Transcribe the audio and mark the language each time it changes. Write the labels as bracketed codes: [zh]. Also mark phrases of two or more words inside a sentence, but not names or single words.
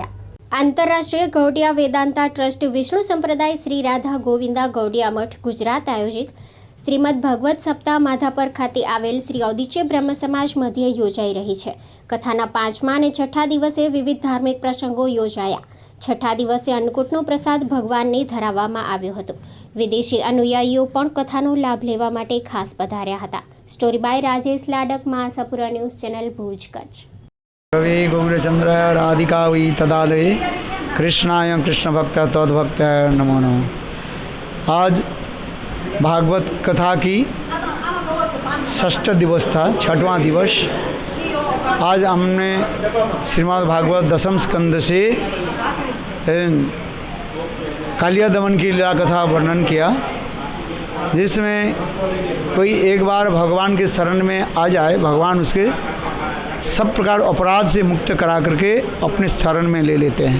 [gu] આંતરરાષ્ટ્રીય ગૌડિયા વેદાંતા ટ્રસ્ટ વિષ્ણુ સંપ્રદાય શ્રી રાધા ગોવિંદા ગૌડિયા મઠ ગુજરાત આયોજિત શ્રીમદ ભાગવત સપ્તાહ માધાપર ખાતે આવેલ શ્રી ઔદિચ્ય બ્રહ્મ સમાજ મધ્યે યોજાઈ રહી છે। કથાના 5મા અને 6ઠા દિવસે વિવિધ ધાર્મિક પ્રસંગો યોજાયા। 6ઠા દિવસે અન્નકૂટનો પ્રસાદ ભગવાનને ધરાવવામાં આવ્યો હતો। વિદેશી અનુયાયીઓ પણ કથાનો લાભ લેવા માટે ખાસ પધાર્યા હતા। સ્ટોરી બાય રાજેશ લાડક, महासापुरा न्यूज़ चैनल भूज कच्छ। [sa] रवि गौरचंद्र राधिका वै तदालये कृष्णाय कृष्ण भक्त तद्भक्त नमो नमः। [hi] आज भागवत कथा की 6ठ दिवस था, 6वां दिवस। आज हमने श्रीमद् भागवत दशम स्कंद से कालिया दमन की लीला कथा वर्णन किया, जिसमें कोई एक बार भगवान के शरण में आ जाए, भगवान उसके सब प्रकार अपराध से मुक्त करा करके अपने शरण में ले लेते हैं।